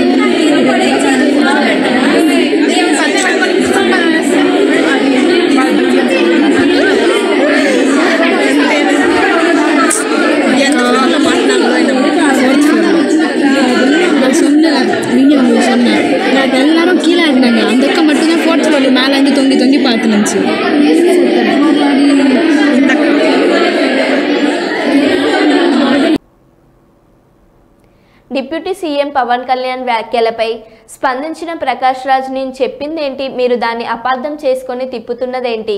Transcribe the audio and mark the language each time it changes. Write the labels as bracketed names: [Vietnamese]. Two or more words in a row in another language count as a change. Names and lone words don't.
[Tamil] நான் சொன்னேன் நீங்கள் உங்களுக்கு சொன்னேன், நான் எல்லாரும் கீழே இருந்தாங்க, அந்த அக்கா மட்டும்தான் ஃபோட்டோவில் மேலே இருந்து தொங்கி தொங்கி பார்த்துனுச்சு. [English] deputy CM [Telugu] పవన్ కళ్యాణ్ వ్యాఖ్యలపై స్పందించిన ప్రకాష్ రాజ్, నేను చెప్పిందేంటి, మీరు దాన్ని అపార్థం చేసుకొని తిప్పుతున్నదేంటి?